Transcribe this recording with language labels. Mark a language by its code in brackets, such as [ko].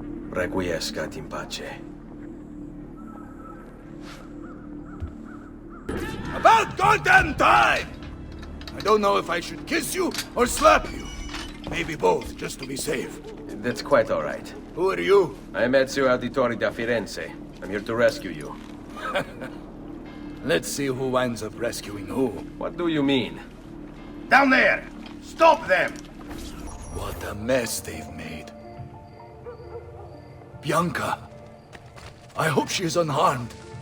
[la] Requiescat in pace. [en] About goddamn time! I don't know if I should kiss you or slap you. Maybe both, just to be safe. That's quite all right. Who are you? I'm Ezio Auditore da Firenze. I'm here to rescue you. Let's see who winds up rescuing who. What do you mean? Down there! Stop them! What a mess they've made. Bianca! I hope she is unharmed.